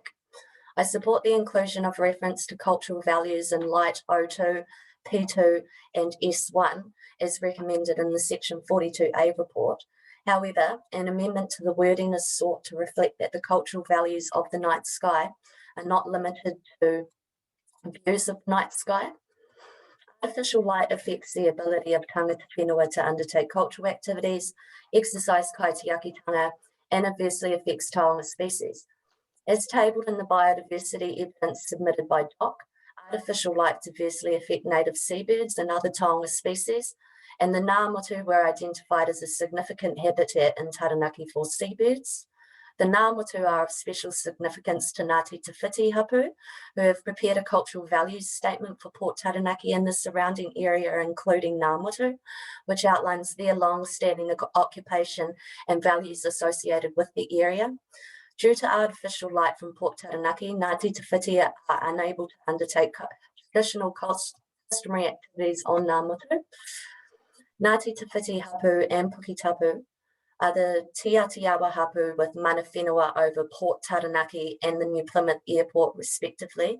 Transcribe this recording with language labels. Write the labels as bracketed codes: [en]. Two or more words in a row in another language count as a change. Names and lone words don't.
[en] I support the inclusion of reference to cultural values in light O2, P2 and S1 as recommended in the section 42A report. However, an amendment to the wording is sought to reflect that the cultural values of the night sky are not limited to views of night sky. Artificial light affects the ability of [mi] tangata whenua [en] to undertake cultural activities, exercise kaitiakitanga, and adversely affects taonga species. As tabled in the biodiversity evidence submitted by DOC, artificial light adversely affect native seabirds and other taonga species, and the [mi] ngā motu [en] were identified as a significant habitat in Taranaki for seabirds. The [mi] ngā motu [en] are of special significance to Ngāti Te Whiti Hapu, who have prepared a cultural values statement for Port Taranaki and the surrounding area, including [mi] ngā motu, [en] which outlines their long-standing occupation and values associated with the area. Due to artificial light from Port Taranaki, Ngāti Te Whiti are unable to undertake traditional customary activities on [mi] ngā motu. [en] Ngāti Te Whiti Hapu and Puketapu are the Te Atiawa Hapu with [mi] Mana Whenua [en] over Port Taranaki and the New Plymouth Airport respectively.